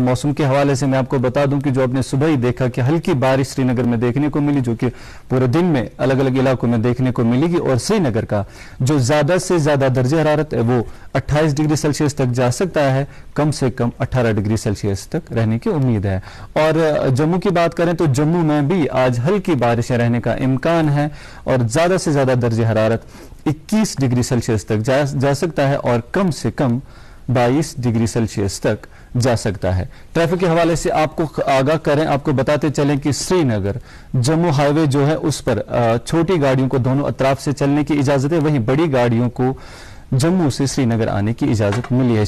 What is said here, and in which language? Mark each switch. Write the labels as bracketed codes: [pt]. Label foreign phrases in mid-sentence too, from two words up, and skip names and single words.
[ur] موسم کے حوالے سے میں آپ کو بتا دوں کہ جو آپ نے صبح ہی دیکھا کہ ہلکی بارش سری نگر میں دیکھنے کو ملی, جو کہ پورے دن میں الگ الگ علاقوں میں دیکھنے کو ملے گی. اور سری نگر کا جو زیادہ سے زیادہ درجہ حرارت ہے وہ 28 [en] degree Celsius [ur] تک جا سکتا ہے, کم سے کم 18 [en] degree Celsius [ur] تک رہنے کی امید ہے. اور جموں کی بات کریں تو جموں میں بھی آج ہلکی بارشیں رہنے کا امکان ہے, اور زیادہ سے زیادہ درجہ حرارت 21 [en] degree Celsius [ur] تک جا سکتا ہے, اور کم سے کم 22 [en] degree Celsius [ur] تک جا سکتا ہے. ٹریفک کے حوالے سے آپ کو آگاہ کریں, آپ کو بتاتے چلیں کہ سری نگر جموں ہائی وے جو ہے اس پر چھوٹی گاڑیوں کو دونوں اطراف سے چلنے کی اجازت ہے, وہیں بڑی گاڑیوں کو جموں سے سری نگر آنے کی اجازت ملی ہے.